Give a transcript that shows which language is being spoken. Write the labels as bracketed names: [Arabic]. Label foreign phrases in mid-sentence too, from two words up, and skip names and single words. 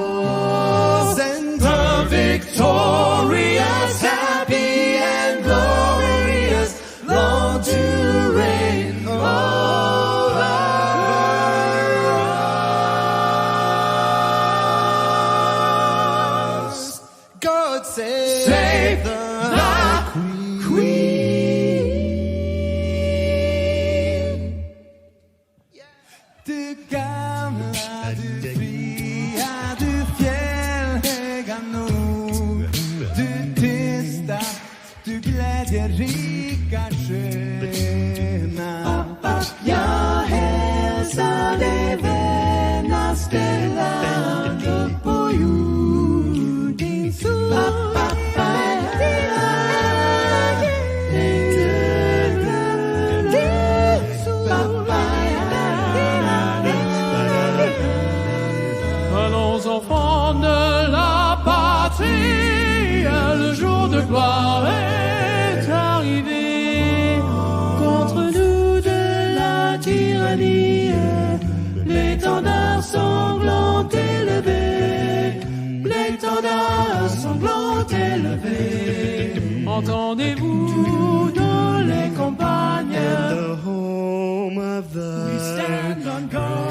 [English] Send her victorious, happy and glorious, Lord, to reign over us. God save the Queen. [Swedish] Du gamla, du fria, du fjällhöga nord. Du tysta, du glädjerika sköna. Jag hälsar dig vänaste land upp på jord. Din sol. [French] Allons enfants de la patrie, le jour de gloire est arrivé. Contre nous de la tyrannie, l'étendard sanglant élevé, l'étendard sanglant élevé. Entendez-vous dans les campagnes, [English] the home of the we stand on guard.